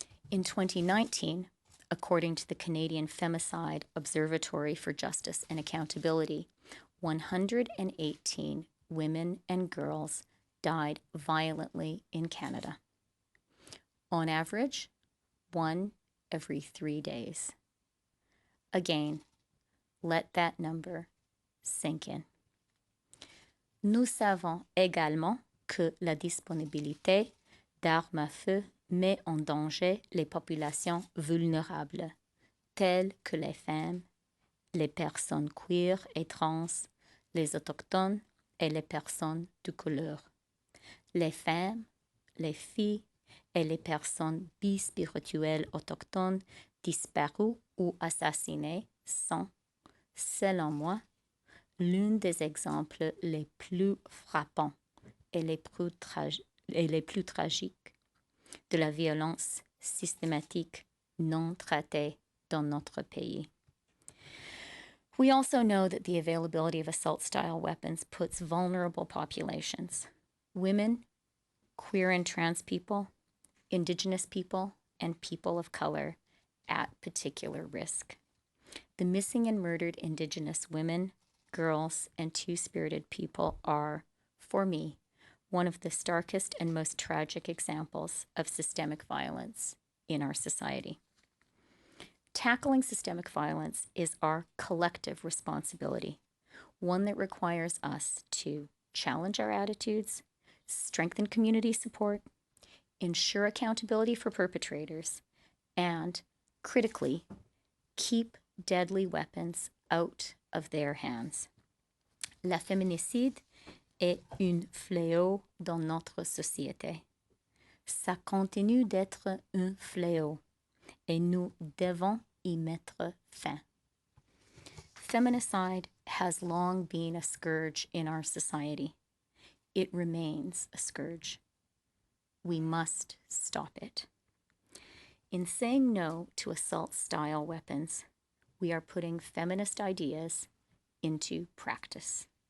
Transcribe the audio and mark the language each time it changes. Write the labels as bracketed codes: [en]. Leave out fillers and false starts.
[en] In 2019, according to the Canadian Femicide Observatory for Justice and Accountability, 118 women and girls died violently in Canada. On average, 1 every 3 days. Again, let that number sink in. [fr] Nous savons également que la disponibilité d'armes à feu met en danger les populations vulnérables, telles que les femmes, les personnes queer et trans, les autochtones et les personnes de couleur. Les femmes, les filles et les personnes bispirituelles autochtones disparues ou assassinées sont, selon moi, l'un des exemples les plus frappants et les plus tragiques de la violence systématique non traitée dans notre pays. [en] We also know that the availability of assault-style weapons puts vulnerable populations, women, queer and trans people, Indigenous people, and people of color, at particular risk. The missing and murdered Indigenous women, girls, and two-spirited people are, for me, one of the starkest and most tragic examples of systemic violence in our society. Tackling systemic violence is our collective responsibility, one that requires us to challenge our attitudes, strengthen community support, ensure accountability for perpetrators, and, critically, keep deadly weapons out of their hands. [fr] La féminicide est un fléau dans notre société. Ça continue d'être un fléau et nous devons y mettre fin. [en] Feminicide has long been a scourge in our society. It remains a scourge. We must stop it. In saying no to assault-style weapons, we are putting feminist ideas into practice.